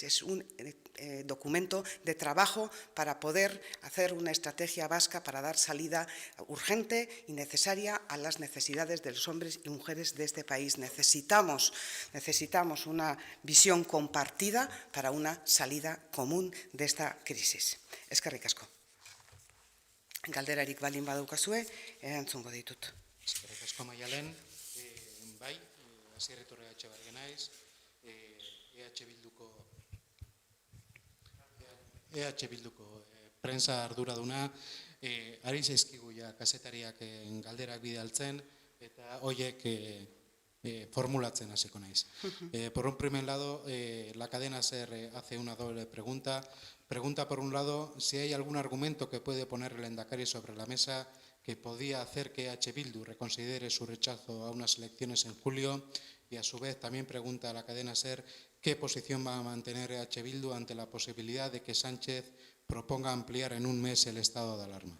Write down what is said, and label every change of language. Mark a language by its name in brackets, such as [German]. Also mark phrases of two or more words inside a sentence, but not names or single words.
[Spanish] Es un documento de trabajo para poder hacer una estrategia vasca para dar salida urgente y necesaria a las necesidades de los hombres y mujeres de este país. Necesitamos una visión compartida para una salida común de esta crisis. [Basque] Eskerrik asko. Galderarik balin badaukazue, erantzungo ditut. Eskerrik asko Maialen, bai, Asier Iturriaga Berge naiz, EH Bilduko prensa arduraduna, ari zaizkigu ja kazetariak galderak bidaltzen eta horiek formulatzen hasiko naiz. [Spanish] Por un primer lado, la cadena SER hace una doble pregunta. Pregunta por un lado si hay algún argumento que puede poner el Lehendakari sobre la mesa que podía hacer que EH Bildu reconsidere su rechazo a unas elecciones en julio y a su vez también pregunta a la cadena SER qué posición va a mantener EH Bildu ante la posibilidad de que Sánchez proponga ampliar en un mes el estado de alarma.